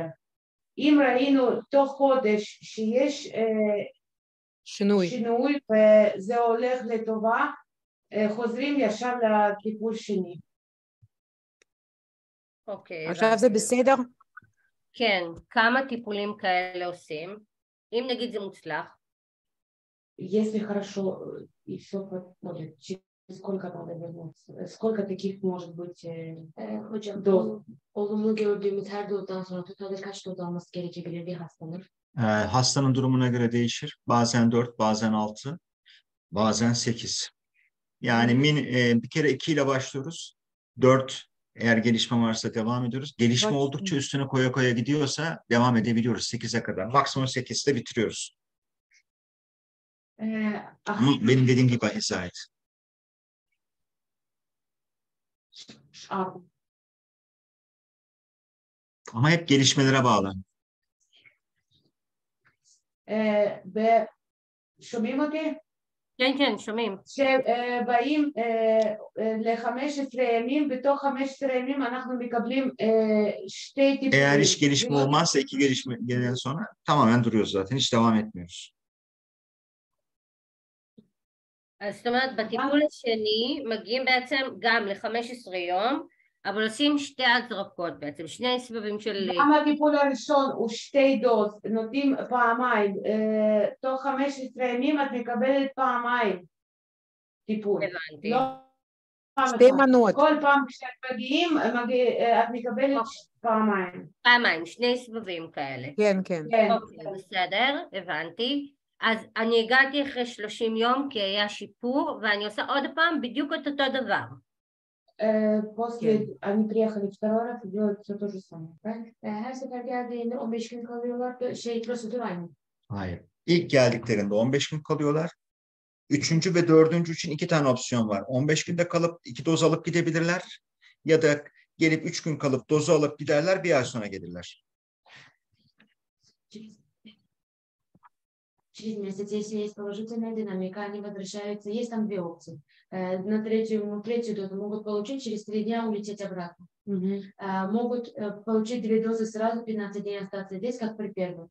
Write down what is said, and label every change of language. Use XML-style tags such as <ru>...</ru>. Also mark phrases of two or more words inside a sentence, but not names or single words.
<he>אם ראינו תוך חודש שיש שינוי וזה הולך לטובה, חוזרים ישר לטיפול שני. אוקיי. עכשיו זה בסדר? כן, כמה טיפולים כאלה עושים? אם נגיד זה מוצלח?</he> <ru>Если хорошо и все подходит, сколько надо вернуться? Сколько таких может быть doz?</ru> <tr>Olumlu gördüğümüz her dozdan sonra totalde kaç doz alması gerekebilir bir hastanın? Hastanın durumuna göre değişir. Bazen 4, bazen 6, bazen 8. Yani bir kere 2 ile başlıyoruz. 4 eğer gelişme varsa devam ediyoruz. Gelişme oldukça üstüne koya koya gidiyorsa devam edebiliyoruz 8'e kadar. Maksimum 8'de bitiriyoruz. Ama benim dediğim gibi izah et. Ama hep gelişmelere bağlı.</tr> <he>שומעים אותי? כן, כן, שומעים. שבאים ל-15 ימים, בתוך 15 ימים אנחנו מקבלים שתי טיפולים.</he> <tr>Eğer hiç gelişme olmazsa 2 gelişmeden sonra tamamen duruyoruz zaten. Hiç devam etmiyoruz.</tr> <he>אז זאת אומרת, בטיפול השני מגיעים בעצם גם ל-15 יום, אבל עושים שתי הזרקות בעצם, שני סבבים של... גם הטיפול הראשון הוא 2 דוז, נותנים פעמיים, תוך 15 ימים את מקבלת פעמיים טיפול. הבנתי. שתי מנות. כל פעם כשאת מגיעים, את מקבלת פעמיים. פעמיים, שני סבבים כאלה. כן, כן. אוקיי, בסדר, הבנתי. אז אני הגעתי אחרי 30 יום כי היה שיפור, ואני עושה עוד פעם בדיוק את אותו דבר.</he> <ru>После они приехали второй раз и делают все то же самое, правильно?</ru> <tr>Her sefer geldiğinde 15 gün kalıyorlar, prosedür aynı. Hayır. İlk geldiklerinde 15 gün kalıyorlar. 3. ve 4. için 2 tane opsiyon var. 15 günde kalıp 2 doz alıp gidebilirler. Ya da gelip 3 gün kalıp dozu alıp giderler, 1 ay sonra gelirler.</tr> <ru>Через месяц, если есть положительная динамика, они возвращаются. Есть там 2 опции. На третью дозу могут получить, через 3 дня улететь обратно. Могут получить 2 дозы сразу, 15 дней остаться здесь, как при первой.</ru>